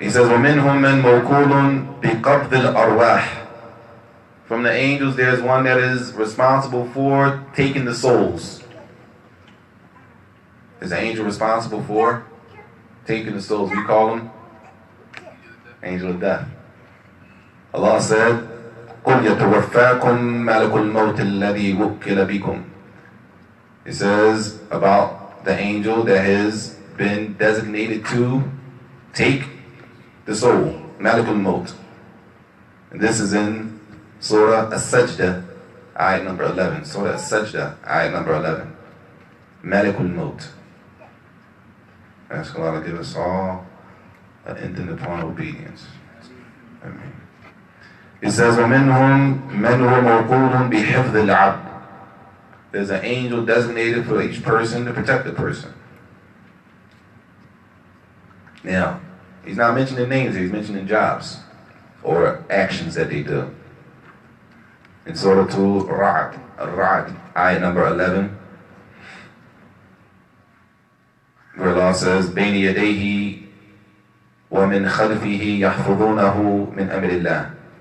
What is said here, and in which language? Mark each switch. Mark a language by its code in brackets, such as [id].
[en] He says, [ar] وَمِنْهُمْ مَنْ مَوْكُولٌ بِقَبْضِ الْأَرْوَاحِ. [en] From the angels, there's one that is responsible for taking the souls. There's an angel responsible for taking the souls. We call him angel of death. Allah said, [ar] قُلْ يَتَوَفَّاكُمْ مَلَكُ الْمَوْتِ الَّذِي وُكِّلَ بِكُمْ. [en] It says about the angel that has been designated to take the soul, Malakul Maut. And this is in Surah As-Sajda, ayat number 11. Surah As-Sajda, ayat number 11. Malakul Maut. Ask Allah to give us all an intent upon obedience. Amen. It says, [ar] وَمِنْهُمْ مَنْ هُوَ مَوْقُولٌ بِحِفْظِ الْعَبْدِ. [en] There's an angel designated for each person to protect the person. Now, he's not mentioning names, he's mentioning jobs or actions that they do. In Surah Al-Ra'd, ayat number 11, where Allah says, [ar] بَيْنِ يَدَيْهِ وَمِنْ خَلْفِهِ يَحْفُظُونَهُ مِنْ أَمْرِ اللَّهِ.